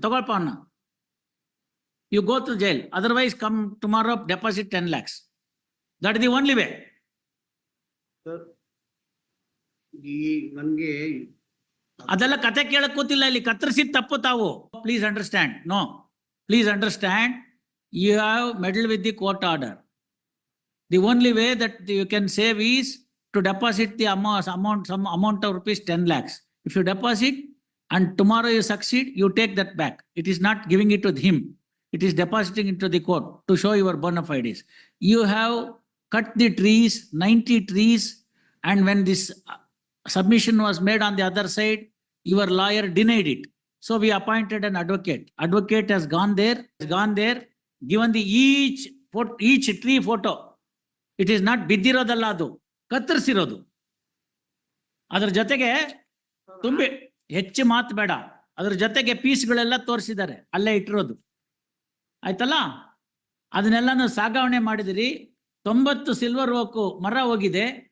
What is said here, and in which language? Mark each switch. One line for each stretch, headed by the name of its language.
Kannada: ತಗೊಳ್ಪ ಅವನ್ನ,
English: You go to jail, otherwise come tomorrow, deposit 10 lakhs. That is the only way.
Kannada: Sir, ಈ ನನ್ಗೆ ಅದೆಲ್ಲ ಕತೆ ಕೇಳಕ್ ಕೂತಿಲ್ಲ, ಇಲ್ಲಿ ಕತ್ತರಿಸಿದ ತಪ್ಪು ತಾವು.
English: Please understand. No, please understand. You have meddled with the court order. The only way that you can save is to deposit the some amount of rupees 10 lakhs. If you deposit and tomorrow you succeed, you take that back. It is not giving it to him. It is depositing into the court to show your bona fides. You have cut the trees, 90 trees, and when this submission was made on the other side, your lawyer denied it. So we appointed an advocate. Advocate has gone there, given the each tree photo. It is not
Kannada: ಬಿದ್ದಿರೋದಲ್ಲ, ಅದು ಕತ್ತರಿಸಿರೋದು. ಅದ್ರ ಜೊತೆಗೆ ತುಂಬಿ ಹೆಚ್ಚು ಮಾತು ಬೇಡ, ಅದ್ರ ಜೊತೆಗೆ ಪೀಸ್ಗಳೆಲ್ಲ ತೋರಿಸಿದ್ದಾರೆ, ಅಲ್ಲೇ ಇಟ್ಟಿರೋದು. ಆಯ್ತಲ್ಲ, ಅದನ್ನೆಲ್ಲಾನು ಸಾಗಾವಣೆ ಮಾಡಿದಿರಿ. 90 ಸಿಲ್ವರ್ ಓಕು ಮರ ಹೋಗಿದೆ.